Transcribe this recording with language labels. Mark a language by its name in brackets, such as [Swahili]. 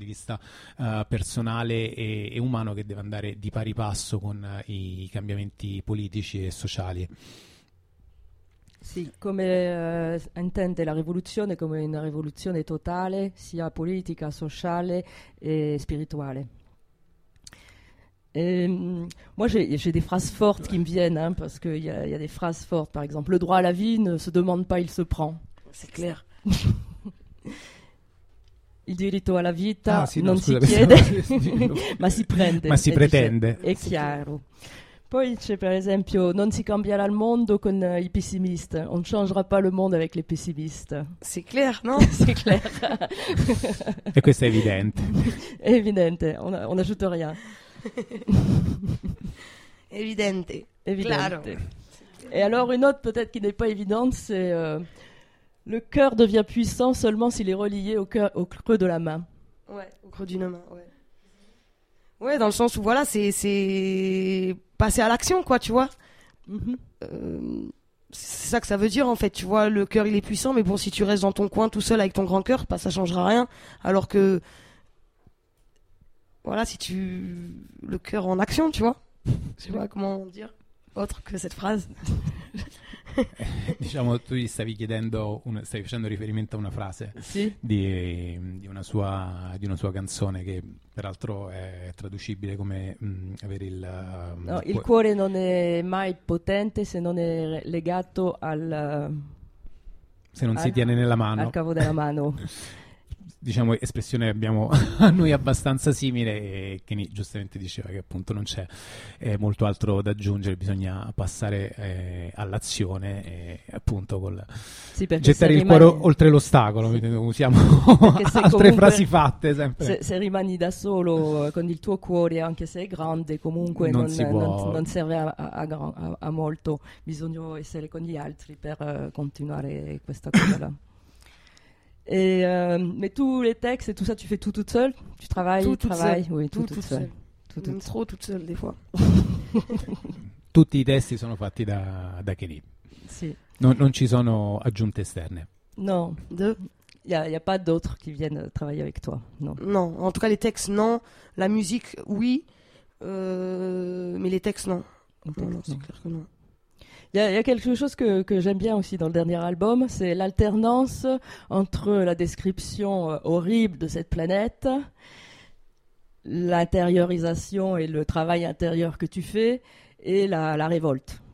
[Italian] di vista personale e umano che deve andare di pari passo con i cambiamenti politici e sociali. Sì, come intende la rivoluzione, come una rivoluzione totale, sia politica, sociale e spirituale. [French] Et, moi, j'ai des phrases fortes qui me viennent, hein, parce qu'il y a des phrases fortes. Par exemple, le droit à la vie ne se demande pas, il se prend. C'est clair. [Italian] Il diritto alla vita non si chiede, ma si prende. Ma si pretende. È chiaro. Poi c'è, per esempio, non si cambierà il mondo con i pessimisti. [French] On ne changera pas le monde avec les pessimistes. C'est clair, non? C'est clair. [Italian] E questo è evidente. È evidente, [French] on n'ajoute rien. [Italian] Evidente. Evidente. Claro. [French] Et alors une autre peut-être qui n'est pas évidente, c'est le cœur devient puissant seulement s'il est relié au creux de la main. Ouais, au creux d'une main. Ouais. Ouais, dans le sens où voilà, c'est passer à l'action quoi, tu vois. C'est ça que ça veut dire en fait, tu vois, le cœur il est puissant, mais bon, si tu restes dans ton coin tout seul avec ton grand cœur, ça changera rien. Alors que voilà, si tu... Le cœur en action, tu vois. Je sais pas comment dire autre que cette phrase. [Italian] Diciamo, tu gli stavi chiedendo, stavi facendo riferimento a una frase. Sì. Di una sua canzone, che peraltro è traducibile come avere il... No, il cuore non è mai potente se non è legato al... Se non si tiene nella mano. Al cavo della mano. Diciamo, espressione abbiamo a noi abbastanza simile, e Kenny giustamente diceva che appunto non c'è molto altro da aggiungere, bisogna passare all'azione e appunto col sì, gettare il cuore oltre l'ostacolo, sì. Usiamo altre frasi fatte sempre. Se rimani da solo con il tuo cuore, anche se è grande, comunque non serve a molto, bisogna essere con gli altri per continuare questa cosa là. [French] Et mais tous les textes et tout ça, tu fais tout seul? Tu travailles, Oui, tout seul. Toute seule, des fois. [Italian] Tutti i testi sono fatti da Kenny. Sì. Non ci sono aggiunte esterne. [French] Non, il y a pas d'autres qui viennent travailler avec toi. Non. Non, en tout cas les textes non, la musique oui. Mais les textes non. C'est clair que non. Il y a quelque chose que j'aime bien aussi dans le dernier album, c'est l'alternance entre la description horrible de cette planète, l'intériorisation et le travail intérieur que tu fais, et la révolte.